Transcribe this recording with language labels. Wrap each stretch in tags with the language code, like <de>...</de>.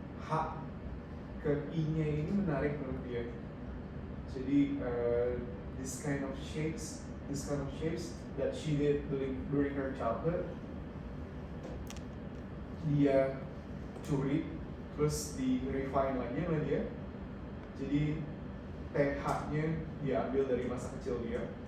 <id>H ke I-nya ini menarik menurut dia.</id> <en>Jadi this kind of shapes that she did during her childhood,</en> <id>dia curi terus di refine lagi sama dia. Jadi TH-nya dia ambil dari masa kecil dia.</id>